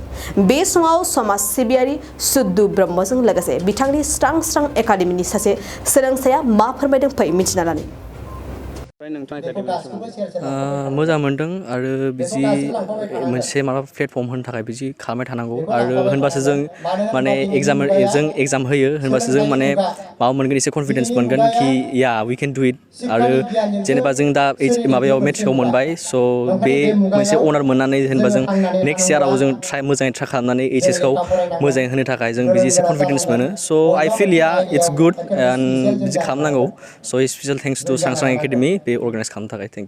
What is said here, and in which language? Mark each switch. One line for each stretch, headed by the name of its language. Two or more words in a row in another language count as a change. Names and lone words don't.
Bodo: बे समाव समाज सिबियारि सुदु ब्रह्मजों लोगोसे बिथांनि स्रां स्रां एकाडेमिनि सासे सोलोंसाया मा फोरमायदों फै मिथिना लानि। मोजां मोनदों आरो बिदि मोनसे माबा प्लेटफर्म होनो थाखाय बिदि खालामबाय थानांगौ आरो होनबासो जों माने एग्जाम होयो होनबासो जों माने माबा मोनगोन एसे कनफिडेन्स मोनगोन कि
English: ya we can do it
Bodo: आरो जेनेबा जों दा माबायाव मेट्रिकआव मोनबाय स' बे मोनसे अनार मोननानै जेनेबा जों नेक्स्ट इयाराव जों मोजाङै ट्राइ खालामनानै HS खौ मोजाङै होनो थाखाय जों बिदि एसे कनफिडेन्स मोनो।
English: so I feel ya it's good and
Bodo: बिदि खालामनांगौ।
English: so special thanks to Srang Srang Academy
Bodo: बे अर्गानाइज खालामनो थाखाय
English: thank you.